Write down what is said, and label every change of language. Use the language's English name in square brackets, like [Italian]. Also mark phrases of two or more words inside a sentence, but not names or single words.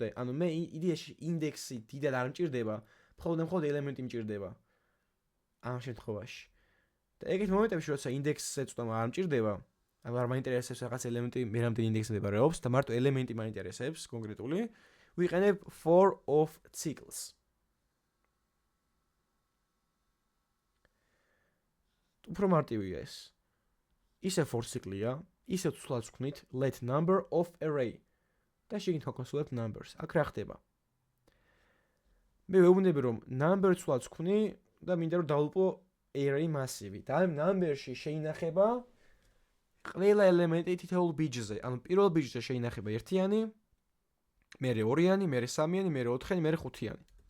[Georgian] ანუ მე იდეაში ინდექსი დიდად არ მჭირდება, მხოლოდ ელემენტი მჭირდება. ამ შემთხვევაში. და ეგეთ მომენტებში, როცა ინდექსზე წვდომა არ მჭირდება, ანუ არ მაინტერესებს რაღაც ელემენტი მე რამდენი ინდექსზე მდებარეობს და მარტო ელემენტი მაინტერესებს კონკრეტული, ვიყენებ [English] for of cycles. [Georgian] უფრო მარტივია ეს. ისე [English] for cycle- [Georgian] ია, ისე ცვლად ვქნით [English] let number of array [Georgian] და შეგინთ ვაკონსოლებთ numbers. აქ რა ხდება? მე ვეუბნები რომ number ცვლად ვქნი და მინდა რომ დავლუპო array მასივი. და ამ number-ში შეინახება ყველა ელემენტი თითოეულ ბიჯზე. ანუ პირველ ბიჯზე შეინახება ერთიანი, მერე 2-იანი, მერე 3-იანი, მერე 4-იანი, მერე 5-იანი.